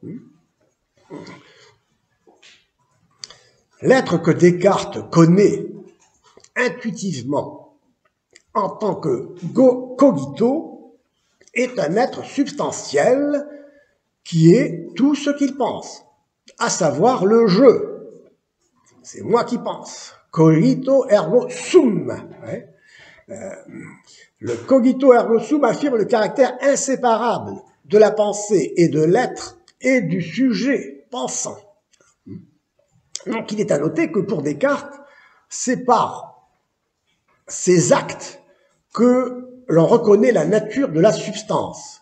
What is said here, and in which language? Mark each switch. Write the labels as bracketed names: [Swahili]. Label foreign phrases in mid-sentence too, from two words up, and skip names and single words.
[French] L'être que Descartes connaît intuitivement en tant que cogito est un être substantiel qui est tout ce qu'il pense, à savoir le je. C'est moi qui pense. [Latin] Cogito ergo sum. [French] Le [Latin] cogito ergo sum [French] affirme le caractère inséparable de la pensée et de l'être et du sujet pensant. Donc il est à noter que pour Descartes, c'est par ces actes que l'on reconnaît la nature de la substance.